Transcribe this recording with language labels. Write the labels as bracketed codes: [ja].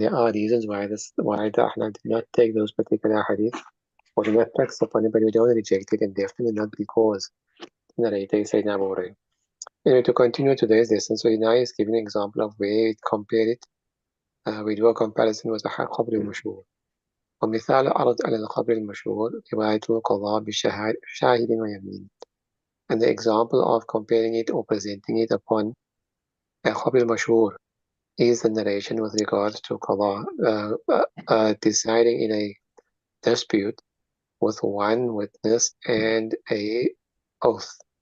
[en] There are reasons why the Ahnaf did not take those particular hadith or did not practice upon it, but we don't reject it, and definitely not because the narrator is Sayyidina Abu Hurairah. Anyway, to continue today's lesson, so now he's giving an example of where it compared it. We do a comparison with the Qabr al-Mashhur. [ar] ومثال عرض على القبر المشهور رواية القضاء بشاهد ويمين. [en] And the example of comparing it or presenting it upon a Qabr al-Mashhur is the narration with regards to qada, deciding in a dispute with one witness and a oath.